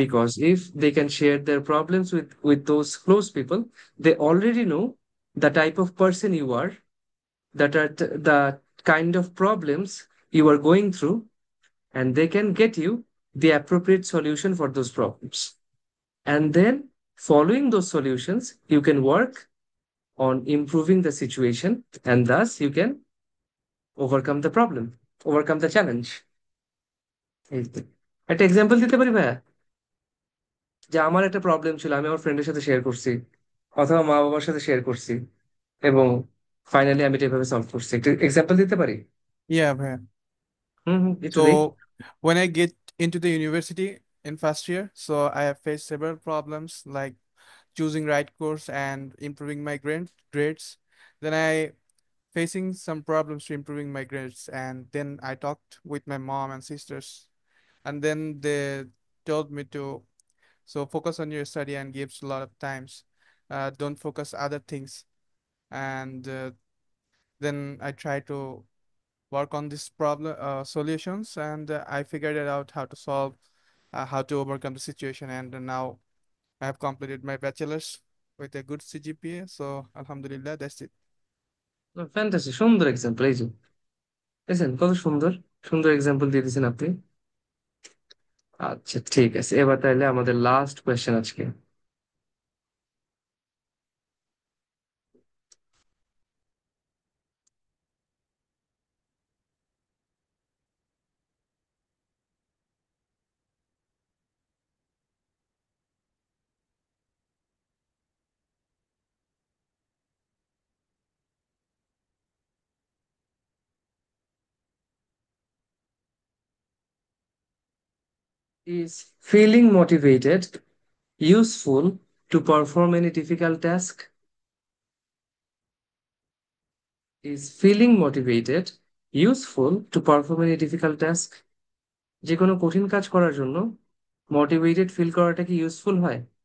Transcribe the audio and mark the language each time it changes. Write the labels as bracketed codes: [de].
[en] Because if they can share their problems with those close people, they already know the type of person you are, that are the kind of problems you are going through, and they can get you the appropriate solution for those problems. And then, following those solutions, you can work on improving the situation, and thus you can overcome the problem, overcome the challenge. [bn] এই তো। একটা example দিতে পারি ভাইয়া, যে আমার একটা problem ছিল, আমি আমার ফ্রেন্ডের সাথে শেয়ার করছি, অথবা মা বাবার সাথে শেয়ার করছি, এবং ফাইনালি আমি এটা এভাবে সলভ করছি। একটা এক্সাম্পল দিতে পারি? [en] Yeah, ভাইয়া। [bn] হুম হুম, একটু দেই। [en] So when I get into the university in first year, so I have faced several problems like choosing right course and improving my grades. Then I facing some problems to improving my grades, and then I talked with my mom and sisters, and then they told me to so focus on your study and gives a lot of times. Don't focus other things, and then I try to work on this problem solutions, and I figured it out how to solve, how to overcome the situation, and now I have completed my bachelor's with a good CGPA. So Alhamdulillah, that's it. [bn] Fantasy, সুন্দর example. এই যে দেখছেন কত সুন্দর সুন্দর example দিয়ে দিয়েছেন আপনি। আচ্ছা ঠিক আছে, এবার তাহলে আমাদের লাস্ট কোয়েশ্চেন আজকে। [en] Is feeling motivated useful to perform any difficult task? Is feeling motivated useful to perform any difficult task? [bn] যে কোনো কঠিন কাজ করার জন্য মোটিভেটেড ফিল করাটা কি ইউজফুল হয়?